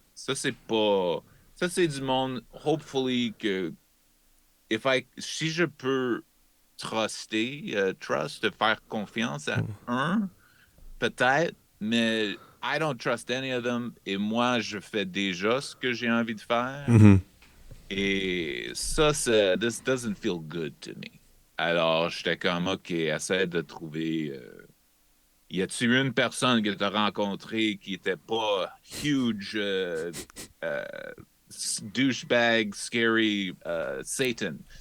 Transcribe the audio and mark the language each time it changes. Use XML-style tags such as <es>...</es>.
<fr>Ça, c'est pas, ça, c'est du monde, hopefully, si je peux faire confiance à un, peut-être, mais</fr> <en>I don't trust any of them.</en> <fr>Et moi, je fais déjà ce que j'ai envie de faire. Mhm.</fr> <en>Et this doesn't feel good to me.</en> <fr>Alors, j'étais comme, OK, essaie de trouver. Y a-tu une personne que tu as rencontrée qui était pas huge, euh, douchebag, scary, Satan?</fr>